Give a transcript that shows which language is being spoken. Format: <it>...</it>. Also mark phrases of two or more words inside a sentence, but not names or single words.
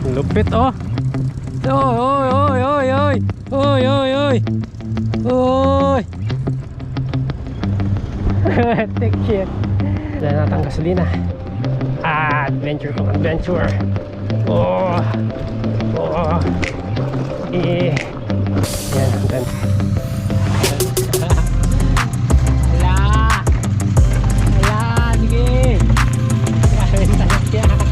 <tl>Lupit oh. Oy, oy, oy, oy, oy. Oy, oy, oy. Oy.</tl> <en>Take shit.</en> <tl>Dahil natin ang gasolina. Adventure kong adventure. Oh. Oh. Eh. Yan, dan. Hala. Hala, sige. Grabe tanak yan.</tl>